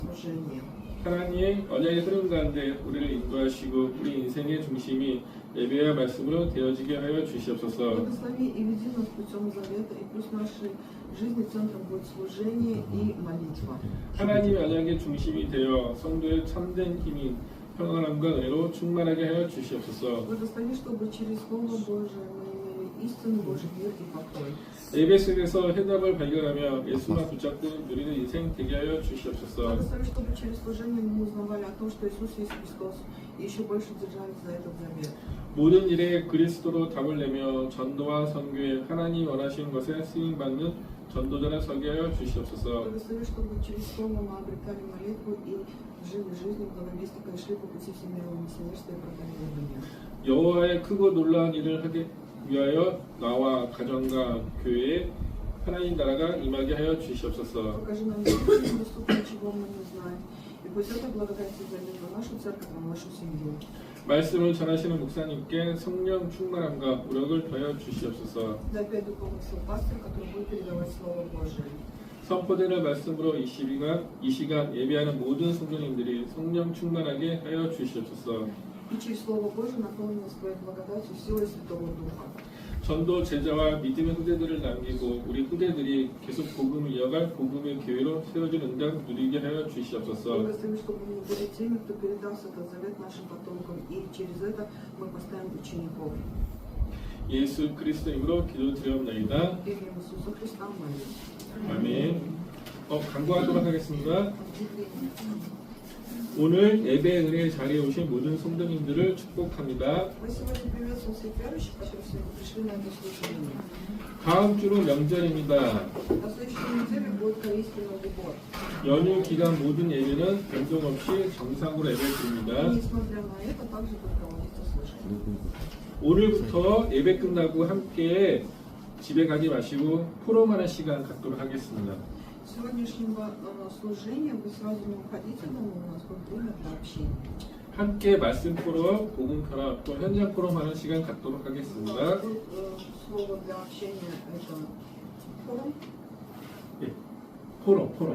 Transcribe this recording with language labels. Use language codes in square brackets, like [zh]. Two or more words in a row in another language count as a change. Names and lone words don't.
[ru] служения. [ko] 하나님의 언약의 흐름 가운데 우리를 인도하시고 우리 인생의 중심이 예배와 말씀으로 되어지게 하여 주시옵소서. [ru] Благослови и веди нас путем завета, и пусть нашей жизни центром будет служение и молитва. [ko] 하나님의 언약의 중심이 되어 성도의 참된 힘이 평안함과 은혜로 충만하게 하여 주시옵소서. [ru] Благослови, чтобы через Слово Божие мы имели истину, Божий мир и покой. [ko] 예배 속에서 해답을 발견하며 예수만 붙잡고 누리는 인생 되게 하여 주시옵소서. [ru] Благослови, чтобы через служение мы узнавали о том, что Иисус есть Христос, и еще больше держались за этот завет. [ko] 모든 일에 그리스도로 답을 내며 전도와 선교에 하나님 원하시는 것에 쓰임받는 전도자를 서게 하여 주시옵소서. [ru] Благослови, чтобы через Слово мы обретали молитву и жили жизнью благовестника и шли по пути всемирного миссионерства и проповедования. [ko] 여호와의 크고 놀라운 일을 하기 위하여 나와 가정과 교회에 하나님 나라가 임하게 하여 주시옵소서. [ru] Покажи нам недоступное, чего мы не знаем. И пусть это благодать зайдет на нашу церковь, на нашу семью. [ko] 말씀을 전하시는 목사님께 성령 충만함과 우력을 더하여 주시옵소서. [ru] Дай опять духовных сил пастырь, который будет передавать Слово Божие. [ko] 선포되는 말씀으로 이 시간 예배하는 모든 성도님들이 성령 충만하게 하여 주시옵소서. [ru] И через Слово Божие наполни нас Твоей благодатью, силой Святого Духа. [ko] 전도 제자와 믿음의 후대들을 남기고 우리 후대들이 계속 복음을 이어갈 복음의 교회로 세워진 응답 누리게 하여 주시옵소서. [ru] Благослови, чтобы мы были теми, кто передаст этот завет нашим потомкам, и через это мы поставим учеников. [ko] 예수 그리스도님으로 기도드리옵나이다. [ru] Именем Иисуса Христа молим. [ko] 아멘. 간구하도록 하겠습니다. 오늘 예배 은혜 자리에 오신 모든 성도님들을 축복합니다. [ru] Мы сегодня приветствуем всех верующих, которые сегодня пришли на это служение. [ko] 다음 주로 명절입니다. [ru] На следующей неделе будет корейский Новый год. [ko] 연휴 기간 모든 예배는 변동 없이 정상으로 [ru] И [ko] 예배드립니다. [ru] несмотря на это, также будет проводиться служение. [ko] 오늘부터 예배 끝나고 함께 집에 가지 마시고 포럼하는 시간 갖도록 하겠습니다. [ru] С сегодняшнего служения вы сразу не уходите домой, у нас будет время для общения. [ko] 함께 말씀 포럼, 복음 편합, 또 현장 포럼 하는 시간 갖도록 하겠습니다. [ru] Тут слово для общения это форум. [ko] 예, 포럼,